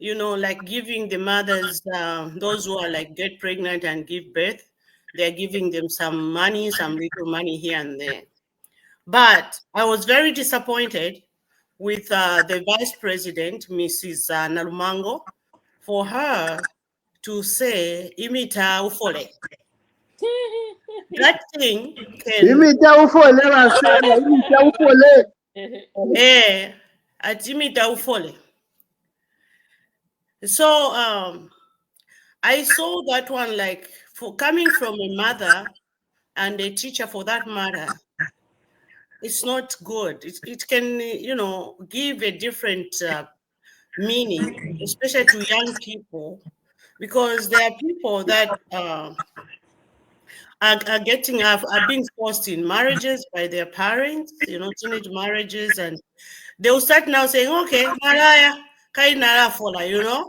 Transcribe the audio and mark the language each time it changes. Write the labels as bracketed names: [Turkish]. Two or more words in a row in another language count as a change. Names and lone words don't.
[English] you know, like giving the mothers, those who are like get pregnant and give birth, they're giving them some money, some little money here and there. But I was very disappointed with the vice president, Mrs. Nalumango, for her to say, [Nyanja] imita ufole. [English] That thing can, [Nyanja] Imita ufole Masela, imita ufole. at imita ufole. [English] So I saw that one like for coming from a mother and a teacher for that matter, it's not good. It can, you know, give a different meaning, especially to young people, because there are people that are being forced in marriages by their parents, you know, teenage marriages, and they'll start now saying, okay, Malaya, [Nyanja] kai nara fola, [English] you know.